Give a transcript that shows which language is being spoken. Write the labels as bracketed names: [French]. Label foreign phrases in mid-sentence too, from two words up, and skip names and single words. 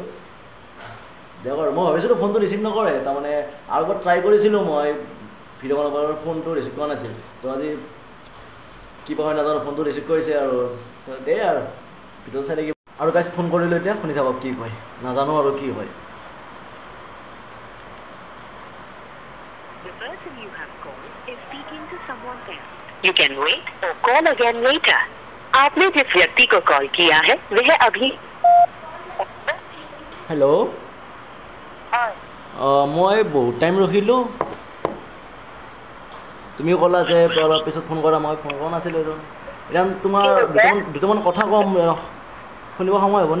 [Assamese] দিয়ক আৰু মই ভাবিছিলোঁ ফোনটো ৰিচিভ নকৰে, তাৰমানে আৰু এবাৰ ট্ৰাই কৰিছিলোঁ মই [English] video call [Assamese] কৰাৰ, ফোনটো ৰিচিভ কৰা নাছিল। চ' আজি কিবা হয় নাজানো, ফোনটো ৰিচিভ কৰিছে আৰু দেই আৰু ভিডিঅ' চাই থাকিব। আৰু গাইজ ফোন কৰিলোঁ, এতিয়া শুনি থাকক কি কয়, নাজানো আৰু কি হয়। [English] The person you have called is speaking to someone else. You can wait or call again later. [Hindi] आपने जिस व्यक्ति को कॉल किया है वह अभी। [Assamese] হেল্ল'। হয়। মই বহুত টাইম ৰখিলোঁ, তুমি ক'লা যে অলপ পিছত ফোন কৰা, মই ফোন কৰা নাছিলোঁ। এতিয়া তোমাৰ দুটামান কথা ক'ম, শুনিব সময় হ'বনে?